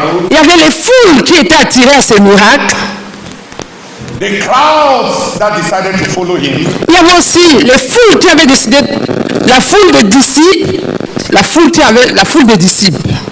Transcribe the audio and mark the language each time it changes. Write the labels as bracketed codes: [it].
[fr] Il y avait les foules qui étaient attirées à ces miracles. [en] The crowds that decided to follow him. [fr] Il y avait aussi les foules qui avaient décidé, la foule de disciples, la foule de disciples.